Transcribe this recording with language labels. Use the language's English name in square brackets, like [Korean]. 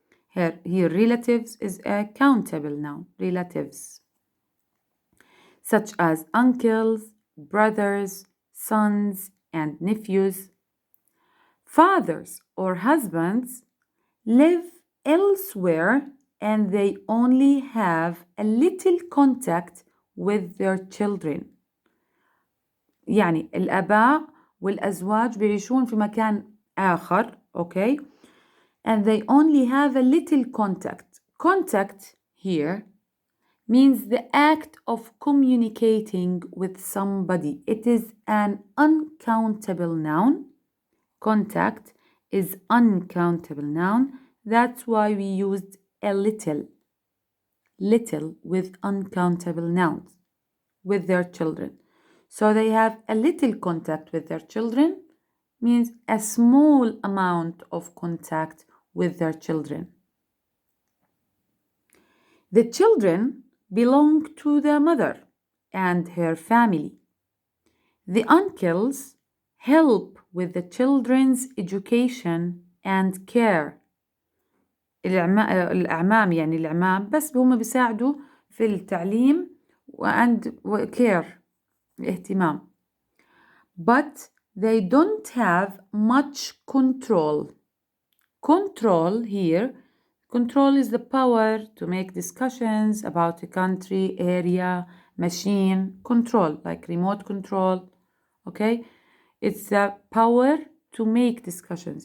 [English] Here relatives is a countable noun, relatives, such as uncles, brothers, sons, and nephews. Fathers or husbands live elsewhere and they only have a little contact with their children. [Arabic] يعني الآباء والأزواج بيعيشون في مكان آخر, okay? [English] And they only have a little contact. Contact here means the act of communicating with somebody. It is an uncountable noun. Contact is uncountable noun. That's why we used a little. Little with uncountable nouns with their children. So they have a little contact with their children means a small amount of contact with their children. The children belong to the mother and her family. The uncles help with the children's education and care. [Arabic] الأعمام يعني الأعمام بس هم بيساعدوا في التعليم [English] and care, [Arabic] الاهتمام. [English] But they don't have much control. Control here, control is the power to make discussions about a country, area, machine. Control, like remote control, okay? It's the power to make discussions.